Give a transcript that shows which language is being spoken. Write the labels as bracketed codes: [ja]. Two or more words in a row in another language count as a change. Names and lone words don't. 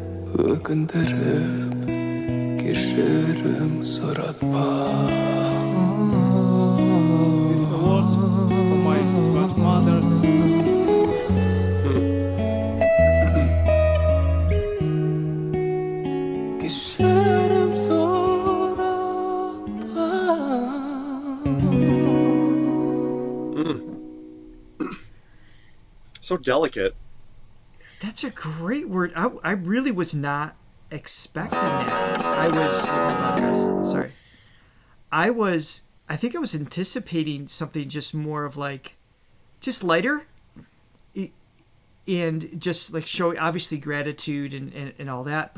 [kk] өкіндіріп кешірім сұратпа. [en] These are words from my grandmother's. [kk] Кешірім сұратпа. [en] So delicate. That's a great word. I really was not expecting that. I think I was anticipating something just more of like, just lighter, and just like showing obviously gratitude and all that.